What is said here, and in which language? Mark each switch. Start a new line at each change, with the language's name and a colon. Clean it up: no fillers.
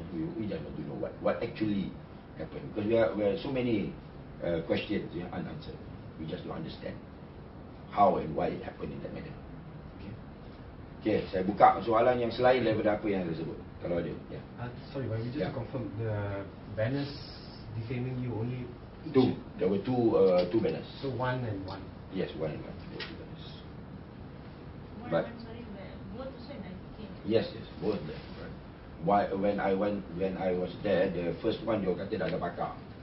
English: We just want to know what actually happened, because we have so many questions unanswered. We just don't understand how and why it happened in that manner.
Malay: Okay, saya buka soalan yang selain daripada apa yang saya sebut, kalau ada.
English: Sorry, but we just to confirm, the banners defaming you only two. There were two banners. So one and one. Yes, one and one. There were two banners. But both the same, I think. Yes, both there. Right. When I was there, the first one
Malay: dia kata dah ada bakar.